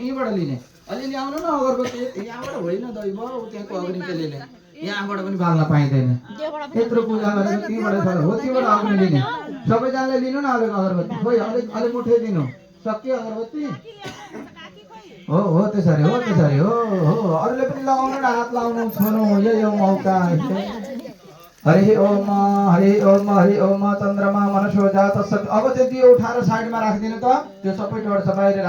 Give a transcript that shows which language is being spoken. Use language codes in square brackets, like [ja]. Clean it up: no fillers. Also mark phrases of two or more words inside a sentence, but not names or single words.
[ne] यहीँबाट लिने अलिअलि आउनु न अगरबत्ती, यहाँबाट होइन दै भयो त्यहाँको अग्नि लिने, यहाँबाट पनि बाल्न पाइँदैन। यत्रो पूजा गरेर त्यहीँबाट हो, त्यहीँबाट अग्नि लिने। सबैजनाले लिनु न अलिक अगरबत्ती, खोइ अलिक अलिक मुठै दिनु। सक्यो अगरबत्ती? हो हो त्यसरी हो त्यसरी हो हो। अरूले पनि लगाउनु न, हात लाउनु छुनु, यही हो मौका। [sa] हरि ओम हरि ओम हरि ओम चन्द्रमा मनसो जात। [ne] अब त्यो दियो उठाएर साइडमा राखिदिनु त, त्यो सबै डर बाहिर